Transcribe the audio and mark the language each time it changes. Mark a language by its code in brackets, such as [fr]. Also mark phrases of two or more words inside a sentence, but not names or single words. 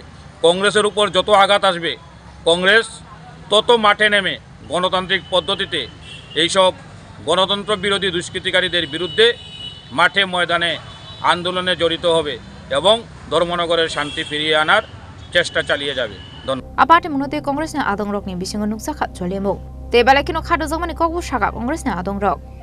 [bn] কংগ্রেসের উপর যত আঘাত আসবে, কংগ্রেস তত মাঠে নেমে গণতান্ত্রিক পদ্ধতিতে এইসব গণতন্ত্র বিরোধী দুষ্কৃতিকারীদের বিরুদ্ধে মাঠে ময়দানে আন্দোলনে জড়িত হবে এবং ধর্মনগরের শান্তি ফিরিয়ে আনার চেষ্টা চালিয়ে যাবে। [trp] আপাটি মনতে কংগ্রেসনি আদংরকনি বিসিঙ্গ নুকসাখা জলেমু তেবালা কিনো খাদো জমানি ককবু শাখা কংগ্রেসনি আদংরক